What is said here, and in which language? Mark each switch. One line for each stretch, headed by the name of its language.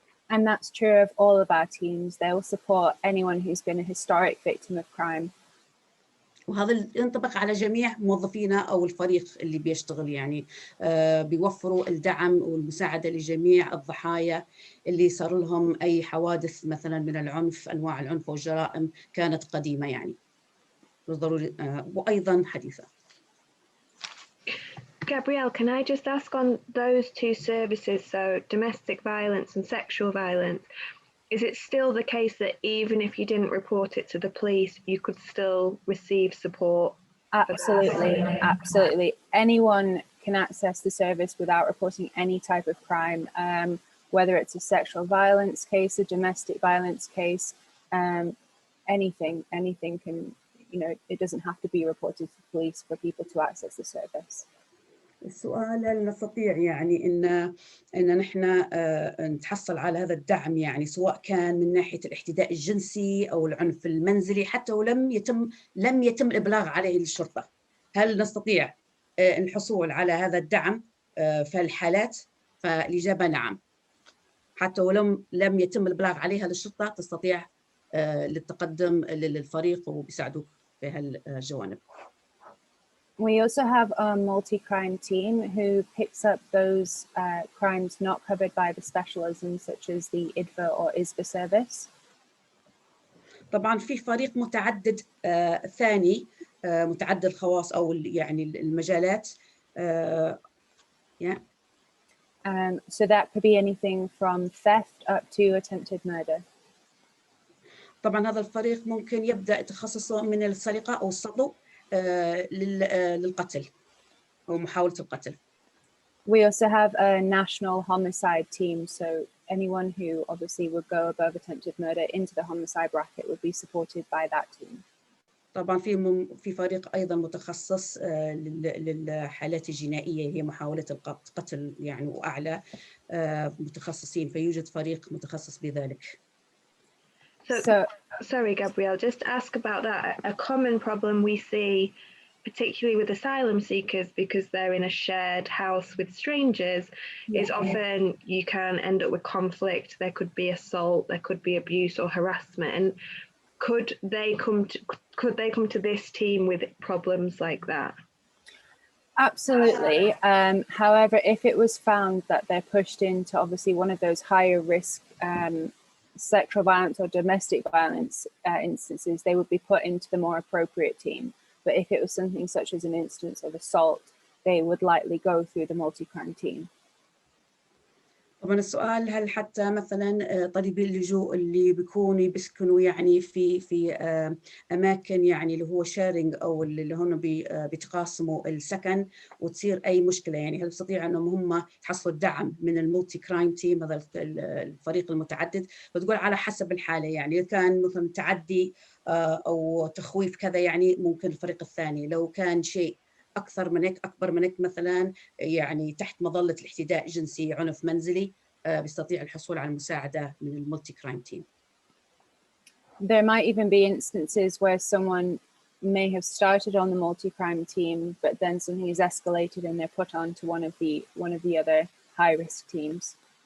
English: And that's true of all of our teams. They will support anyone who's been a historic victim of crime.
Arabic: وهذا ينطبق على جميع موظفينا أو الفريق اللي بيشتغل يعني بيوفروا الدعم والمساعدة لجميع الضحايا اللي صار لهم أي حوادث مثلا من العنف، أنواع العنف والجرائم كانت قديمة يعني ضروري وأيضا حديثة.
English: Gabrielle, can I just ask on those two services, so domestic violence and sexual violence, is it still the case that even if you didn't report it to the police, you could still receive support? Absolutely, absolutely. Anyone can access the service without reporting any type of crime, whether it's a sexual violence case, a domestic violence case, anything can, you know, it doesn't have to be reported to the police for people to access the service.
Arabic: السؤال هل نستطيع يعني إن نحن نتحصل على هذا الدعم يعني سواء كان من ناحية الاحتداء الجنسي أو العنف المنزلي حتى ولم يتم الإبلاغ عليه للشرطة، هل نستطيع الحصول على هذا الدعم في الحالات؟ فالإجابة نعم، حتى ولم يتم الإبلاغ عليها للشرطة تستطيع للتقدم للفريق وبيساعدوك في هالجوانب.
English: We also have a multi-crime team who picks up those crimes not covered by the specialisms such as the IDVA or ISVA service.
Arabic: طبعا في فريق متعدد ثاني متعدد الخواص أو يعني المجالات.
English: Yeah. So that could be anything from theft up to attempted murder.
Arabic: طبعا هذا الفريق ممكن يبدأ تخصصه من السرقة أو السطو للقتل أو محاولة القتل.
English: We also have a national homicide team, so anyone who obviously would go above attempted murder into the homicide bracket would be supported by that team.
Arabic: طبعا في فريق ايضا متخصص للحالات الجنائيه، هي محاوله القتل يعني، واعلى متخصصين، فيوجد فريق متخصص بذلك.
English: So, sorry, Gabrielle, just to ask about that. A common problem we see, particularly with asylum seekers, because they're in a shared house with strangers, is often you can end up with conflict. There could be assault, there could be abuse or harassment. And could they come to this team with problems like that? Absolutely. However, if it was found that they're pushed into obviously one of those higher risk sexual violence or domestic violence instances, they would be put into the more appropriate team. But if it was something such as an instance of assault, they would likely go through the multi-crime team.
Arabic: طبعا السؤال، هل حتى مثلا طالبي اللجوء اللي بيكونوا بيسكنوا يعني في اماكن يعني اللي هو شيرنج او اللي هم بيتقاسموا السكن وتصير اي مشكله، يعني هل يستطيع انهم هم يحصلوا الدعم من المولتي كرايم تيم، هذا الفريق المتعدد؟ فتقول على حسب الحاله، يعني اذا كان مثلا تعدي او تخويف كذا يعني ممكن الفريق الثاني، لو كان شيء أكثر من هيك أكبر من هيك مثلا يعني تحت مظلة الاحتداء الجنسي، عنف منزلي، بيستطيع الحصول على المساعدة من المولتي كرايم تيم.
English: There might even be instances where someone may have started on the multi-crime team, but then something is escalated and they're put onto one of the other high-risk teams.